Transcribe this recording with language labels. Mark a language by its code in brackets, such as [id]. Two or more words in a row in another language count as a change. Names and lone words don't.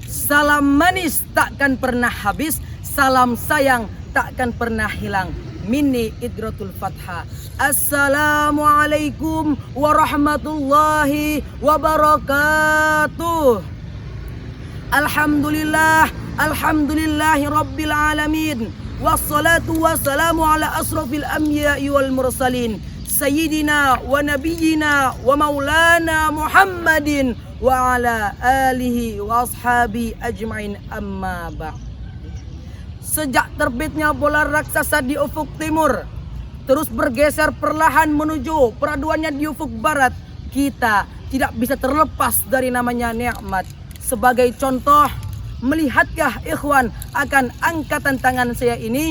[id] Salam manis takkan pernah habis, salam sayang takkan pernah hilang. Minni Idratul Fatha. [ar] السلام عليكم ورحمة الله وبركاته. الحمد لله، الحمد لله رب العالمين. والصلاة والسلام على أشرف الأنبياء والمرسلين. سيدنا ونبينا ومولانا محمد وعلى آله وأصحابه أجمعين، أما بعد. [id] Sejak terbitnya bola raksasa di ufuk timur, terus bergeser perlahan menuju peraduannya di ufuk barat, kita tidak bisa terlepas dari namanya nikmat. Sebagai contoh, melihatkah ikhwan akan angkatan tangan saya ini?